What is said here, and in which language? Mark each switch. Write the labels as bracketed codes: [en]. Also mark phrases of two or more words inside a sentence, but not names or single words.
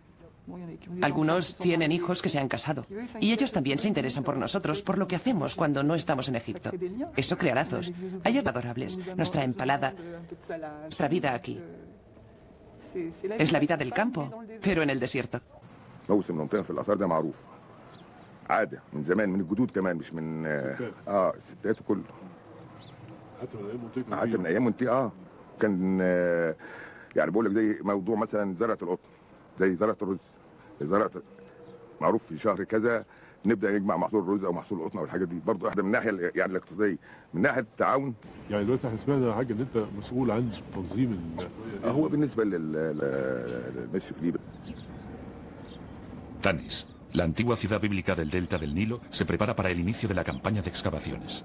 [es] Algunos tienen hijos que se han casado. Y ellos también se interesan por nosotros, por lo que hacemos cuando no estamos en Egipto. Eso crea lazos. Hay adorables. Nos traen palada. Nuestra vida aquí. Es la vida del campo, pero en el desierto. [ar] موسم المنطقه في الاثار ده معروف عاده من زمان من الجدود كمان مش من الستات وكله حتى من ايام منطقه كان يعني بقول لك زي موضوع مثلا زرعه القطن زي زرعه الرز زرعه معروف في شهر كذا نبدا نجمع محصول الرز او محصول القطن او الحاجات دي برضه احنا من الناحيه يعني الاقتصاديه من ناحيه التعاون يعني دلوقتي احنا سمعنا حاجه ان انت مسؤول عن تنظيم هو بالنسبه للمشي في ليبيا. [es] Tanis, la antigua ciudad bíblica del delta del Nilo, se prepara para el inicio de la campaña de excavaciones.